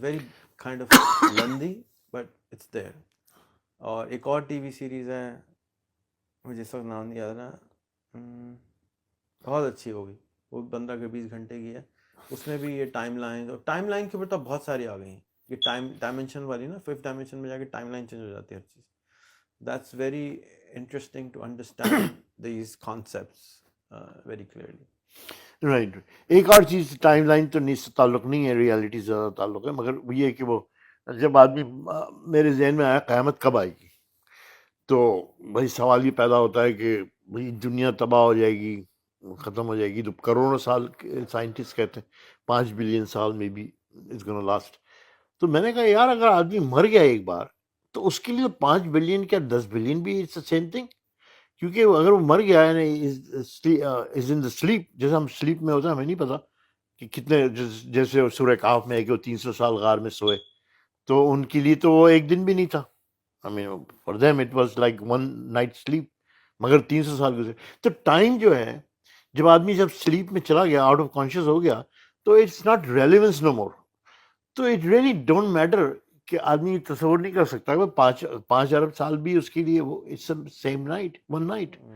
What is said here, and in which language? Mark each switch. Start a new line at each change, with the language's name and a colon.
English: It's very kind of lengthy but it's there.
Urdu: اور ایک اور ٹی وی سیریز ہے، مجھے اس وقت نام نہیں یاد رہا، بہت اچھی ہوگی، وہ 15-20 گھنٹے کی ہے. اس میں بھی یہ ٹائم لائن، اور ٹائم لائن کے اوپر تو بہت ساری آ گئی ہیں. یہ ڈائمینشن والی نا، 5th ڈائمینشن میں جا کے ٹائم لائن چینج ہو جاتی ہے ہر چیز.
English: That's very interesting to understand these concepts very clearly. Right.
Urdu: ایک اور چیز، ٹائم لائن تو نہیں تعلق نہیں ہے، ریالٹی سے زیادہ تعلق ہے، مگر وہ یہ کہ وہ جب آدمی میرے ذہن میں آیا قیامت کب آئے گی، تو بھائی سوال یہ پیدا ہوتا ہے کہ بھائی دنیا تباہ ہو جائے گی، ختم ہو جائے گی، تو کروڑوں سال سائنٹسٹ کہتے ہیں 5 بلین سال میں بھی
English: It's gonna last.
Urdu: تو میں نے کہا یار اگر آدمی مر گیا ایک بار تو اس کے لیے 5 بلین کیا 10 بلین بھی
English: It's same thing.
Urdu: کیونکہ اگر وہ مر گیا ہے
English: is in the sleep,
Urdu: جیسے ہم سلیپ میں ہوتا ہے، ہمیں نہیں پتا کہ کتنے، جیسے سورہ کہف میں ہے کہ وہ 300 سال غار میں سوئے، تو ان کے لیے تو وہ ایک دن بھی نہیں تھا.
English: I mean, for them it was like one night sleep.
Urdu: مگر 300 سال گزرے. تو ٹائم جو ہے، جب آدمی جب سلیپ میں چلا گیا،
English: out of conscious
Urdu: ہو گیا، تو
English: It's not relevance no more.
Urdu: تو
English: it really don't matter
Urdu: کہ آدمی تصور نہیں کر سکتا کہ 5 ارب سال بھی اس کے لیے وہ
English: It's same night, one night.